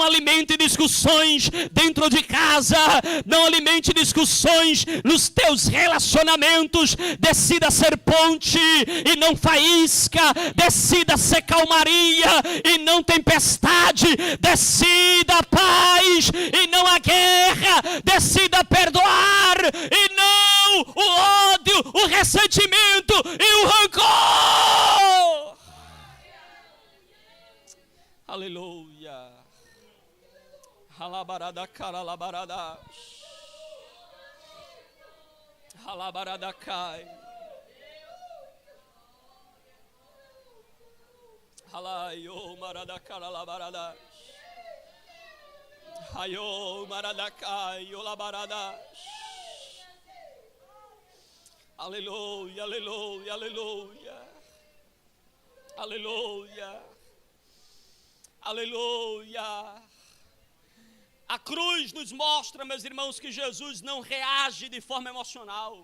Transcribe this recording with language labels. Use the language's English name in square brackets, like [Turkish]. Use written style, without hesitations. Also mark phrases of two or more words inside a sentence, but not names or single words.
[Portuguese] alimente discussões dentro de casa, não alimente discussões nos teus relacionamentos, decida ser ponte e não faísca, decida ser calmaria e não tempestade, decida paz e não a guerra, decida perdoar e não o ódio, o ressentimento e o rancor. Aleluia. Halabarada caralabarada. Halabarada cai. Halaio marada caralabarada. Hayo marada cai olabarada. Aleluia, aleluia, aleluia. Aleluia. Aleluia. A cruz nos mostra, meus irmãos, que Jesus não reage de forma emocional.